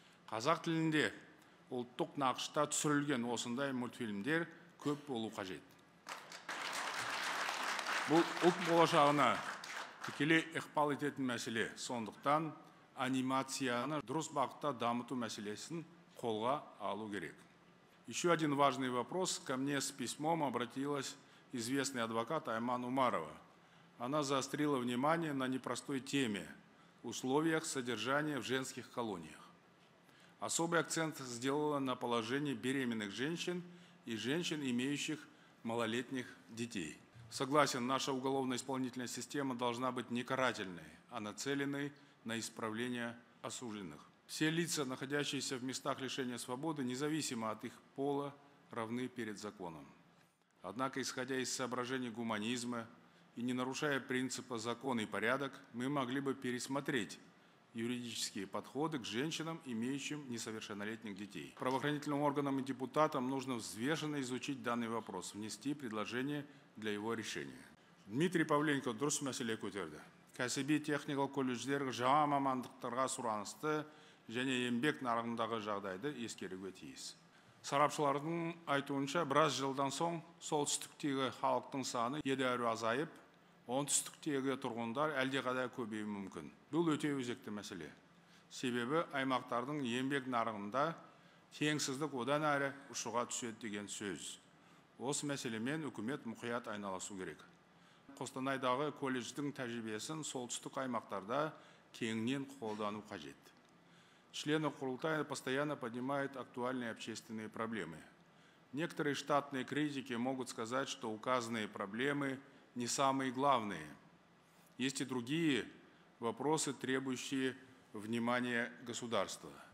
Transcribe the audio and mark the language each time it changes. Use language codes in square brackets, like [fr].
[kk] Қазақ тілінде ұлттық нақышта түсірілген осындай мультфильмдер көп болу қажет. Бұл ұлт болашағына тікелей ықпал ететін мәселе. Сондықтан анимацияны дұрыс бағытта дамыту мәселесін қолға алу керек. [ru] Еще один важный вопрос. Ко мне с письмом обратилась известный адвокат Айман Умарова. Она заострила внимание на непростой теме – условиях содержания в женских колониях. Особый акцент сделала на положении беременных женщин и женщин, имеющих малолетних детей. Согласен, наша уголовно-исполнительная система должна быть не карательной, а нацеленной на исправление осужденных. Все лица, находящиеся в местах лишения свободы, независимо от их пола, равны перед законом. Однако, исходя из соображений гуманизма и не нарушая принципа закон и порядок, мы могли бы пересмотреть юридические подходы к женщинам, имеющим несовершеннолетних детей. Правоохранительным органам и депутатам нужно взвешенно изучить данный вопрос, внести предложение для его решения. [kk] Дмитрий Павленко дұрыс мәселе көтерді. Кәсіби техникалық колледждер жаңа мамандықтарға сұранысты және еңбек нарығындағы жағдайды ескеруге тиіс. Сарапшылардың айтуынша, біраз жылдан соң солтүстіктегі халықтың саны едәуір азайып, оңтүстіктегі тұрғындар әлдеқайда көбеюі мүмкін. Бұл өте өзекті мәселе. Себебі аймақтардың еңбек нарығында теңсіздік одан әрі ұшуға түседі деген сөз. Осы мәселемен үкімет мұқият айналысу керек. Қостанайдағы колледждің тәжірибесін солтүстік аймақтарда кеңінен қолдану қажет. [ru] Члены Курултая постоянно поднимают актуальные общественные проблемы. Некоторые штатные критики могут сказать, что указанные проблемы не самые главные. Есть и другие вопросы, требующие внимания государства.